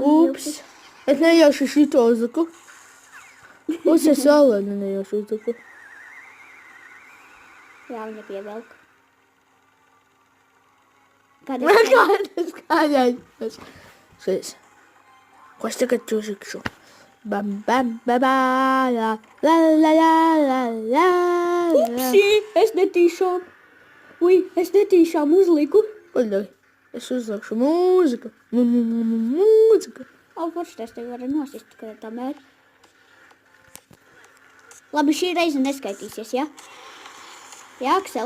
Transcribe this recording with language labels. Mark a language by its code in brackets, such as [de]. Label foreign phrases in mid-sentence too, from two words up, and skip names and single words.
[lv] Ups. Es nejauši šito uzliku. Ups, es vēl nejauši uzliku. Jā, viņa pievelk. Kādas. Šis. Ko es tagad uzlikšu? Bam, bam, ba, ba, la, la, la, la, la, la. Upsi, es netīšām. Ui, es netīšām uzliku. Paļauj, es uzlikšu mūziku. Mūziku. Forši, es tev varu nosist, kad tā mēr. Labi, šī reize neskaitīsies, ja? Jā, Aksel?